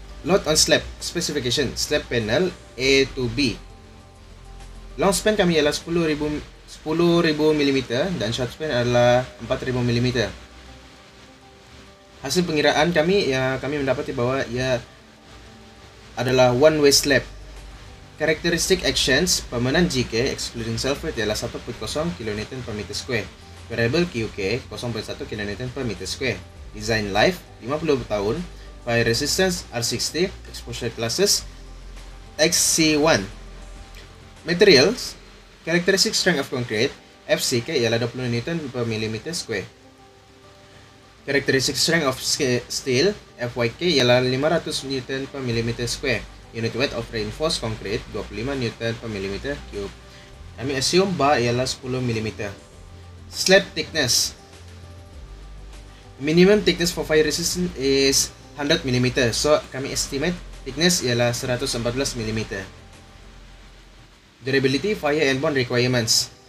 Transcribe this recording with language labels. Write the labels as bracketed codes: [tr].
[en] Load on slab specification, slab panel A to B. [ms] Long span kami ialah 10,000 mm dan short span adalah 4,000 mm. Hasil pengiraan kami mendapati bahawa ia adalah one way slab. [en] Characteristic actions permanent GK excluding self weight ialah 1.0 kN per meter square. Variable QK 0.1 kN per meter square. Design life 50 tahun. Fire resistance R60. Exposure classes XC1. Materials, characteristic strength of concrete FCK ialah 20 Newton per millimeter square. Characteristic strength of steel FYK ialah 500 Newton per millimeter square. Unit weight of reinforced concrete 25 Newton per millimeter cube. [ms] Kami assume bar ialah 10 mm. [en] Slab thickness, minimum thickness for fire resistance is 100 mm. So [ms] kami [en] estimate thickness ialah 114 mm. Durability, fire and bond requirements.